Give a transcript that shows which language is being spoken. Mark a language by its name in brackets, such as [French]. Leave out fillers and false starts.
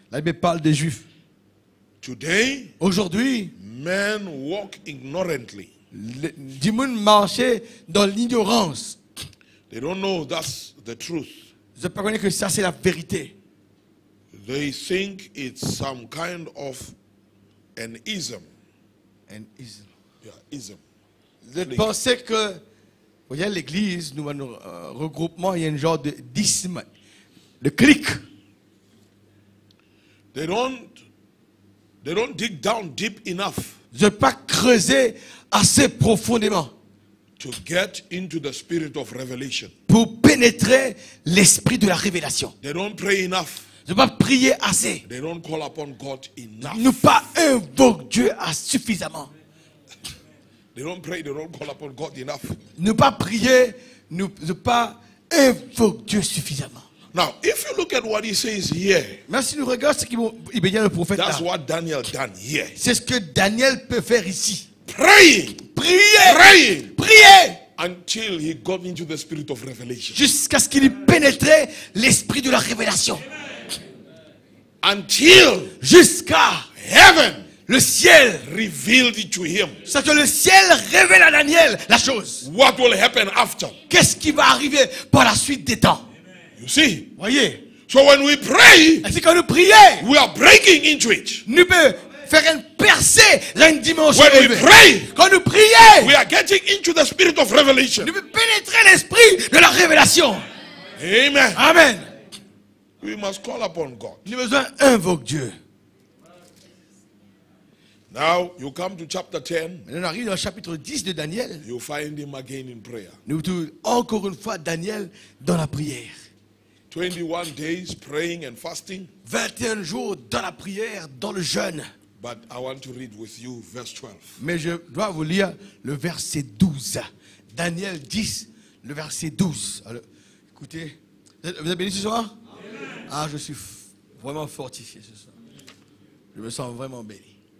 [French] La Bible parle des Juifs. [English] Today, [French] Aujourd'hui, [English] men walk ignorantly. [French] du monde marchait dans l'ignorance. [English] They don't know that's the truth. [French] Ils ne pas que ça c'est la vérité. [English] They think it's some kind of an ism. Yeah, ism. [French] Ils pensaient que, vous voyez, l'église, nous, nos regroupements, il y a un genre d'isme, de clique. [English] They don't dig down deep enough [French] Ils n'ont pas creusé assez profondément [English] to get into the spirit of revelation. [French] pour pénétrer l'esprit de la révélation. [English] They don't pray enough. [French] Ils n'ont pas prié assez. [English] They don't call upon God enough. [French] Ils n'ont pas invoqué Dieu suffisamment. [English] They don't pray, they don't call upon God enough. [French] Ne pas prier, ne pas invoquer Dieu suffisamment. [English] Now, if you look at what he says here, [French] Mais si nous regardons ce qu'il dit le prophète [English] that's [French] là, [English] what Daniel done here. [French] c'est ce que Daniel peut faire ici. [English] Praying, [French] Prier, [English] praying, [French] prier, [English] until he got into the spirit of revelation. [French] Jusqu'à ce qu'il y pénétrait l'esprit de la révélation. [English] Until [French] Jusqu'à [English] heaven [French] le ciel. [English] revealed it to him. [French] C'est que le ciel révèle à Daniel la chose. [English] What will happen after? [French] Qu'est-ce qui va arriver par la suite des temps? [English] You see? [French] Voyez. [English] So when we pray, [French] Ainsi quand nous prions, [English] we are breaking into it. [French] nous pouvons faire une percée dans une dimension [English] When we [French] élevée. [English] pray, [French] Quand nous prions, [English] we are getting into the spirit of revelation. [French] nous pouvons pénétrer l'esprit de la révélation. [English] Amen. [French] Amen. [English] We must call upon God. [French] Nous avons besoin d'invoquer Dieu. [English] Now you come to chapter 10, [French] Maintenant, on arrive dans le chapitre 10 de Daniel. [English] you find him again in prayer. [French] Nous trouvons encore une fois Daniel dans la prière. [English] 21 days praying and fasting. [French] 21 jours dans la prière, dans le jeûne. [English] But I want to read with you verse 12. [French] Mais je dois vous lire le verset 12. Daniel 10, le verset 12. Alors, écoutez, vous êtes bénis ce soir? Ah, je suis vraiment fortifié ce soir. Je me sens vraiment béni.